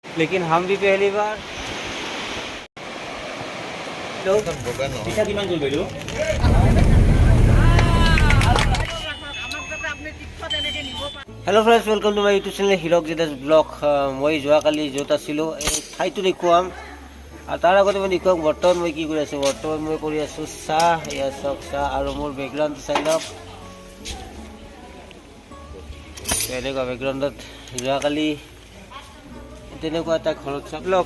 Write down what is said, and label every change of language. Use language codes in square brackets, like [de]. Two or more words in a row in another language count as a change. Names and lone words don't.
[hi] लेकिन हम भी पहली बार [en] Hello friends, welcome to my YouTube channel हिरक जेदास ब्लॉग। [as] मैं যোৱাকালি য'ত আছিলোঁ এই ঠাইটো দেখুৱাম আৰু তাৰ আগতে মই দেখুৱাম বৰ্তমান মই কি কৰি আছোঁ। বৰ্তমান মই কৰি আছোঁ চাহ। এয়া চাওক চাহ, আৰু মোৰ বেকগ্ৰাউণ্ডটো চাই লওক। এনেকুৱা বেকগ্ৰাউণ্ডত যোৱাকালি তেনেকুৱা এটা ঘৰত চাওক লওক।